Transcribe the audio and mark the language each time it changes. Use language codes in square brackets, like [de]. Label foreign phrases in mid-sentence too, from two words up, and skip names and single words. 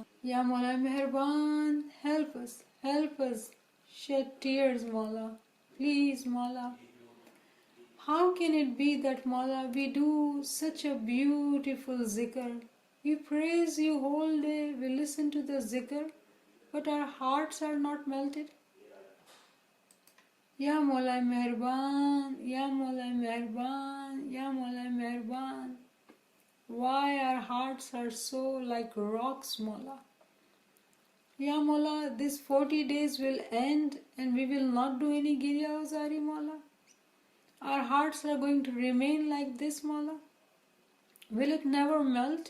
[ur] یا مولا مہربان, [en] help us shed tears, Mola. Please, Mola. How can it be that, Mola, we do such a beautiful zikr? We praise you whole day, we listen to the zikr, but our hearts are not melted. [ur] یا مولا مہربان، یا مولا مہربان، یا مولا مہربان. [en] Why our hearts are so like rocks, Mola? Ya Mola, this 40 days will end and we will not do any [ur] گریہ وزاری, [en] Mola. Our hearts are going to remain like this, Mola. Will it never melt?